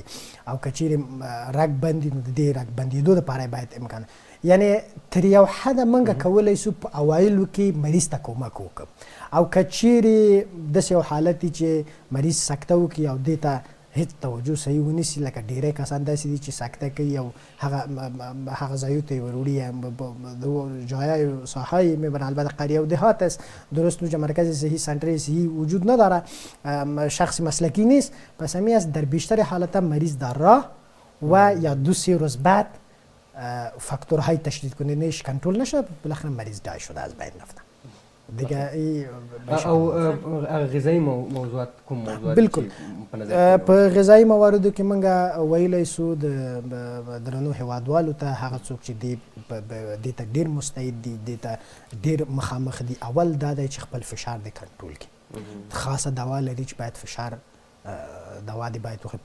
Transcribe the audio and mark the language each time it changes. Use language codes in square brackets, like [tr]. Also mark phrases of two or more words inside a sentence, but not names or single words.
[ps] او که چیرې رګ بند نو د دې رګ بندېدو دپاره باید امکان، یعنی تر یو حده موږ کولی سو په اوایلو کې مریض ته کومک وکړو. او که چیرې داسې یو حالت دی چې مریض سکته وکړي او دې ته هیڅ توجه صحیح ونیسي، لکه ډیری کسان داسې دي چې سکته کوي او هغه ځایو ته یې وروړي، [fa] جایای ساحه میبرن. البته قریه و دهات است، درست اونجا مرکز صحی، سنتر صحی وجود نداره، شخص مسلکی نیست، پس همی است در بیشتر حالتا مریض در راه و یا 2-3 روز بعد فاکتورهای تشدید کنندهش کنترل نشد، بالاخره مریض دای شده از بین رفته دیگه. [ps] او غذایی موضوعات کوم موضوعات بالکل په غذایی مواردو کې موږ ویلی سو د درنو هیوادوالو ته، هغه څوک چې دې ته ډیر مستعد دي، دې ته ډیر مخامخ دي، اول دا دی چې خپل فشار دې کنټرول کړي. خاصه دوا لري چې باید فشار دوا دې باید وخوري.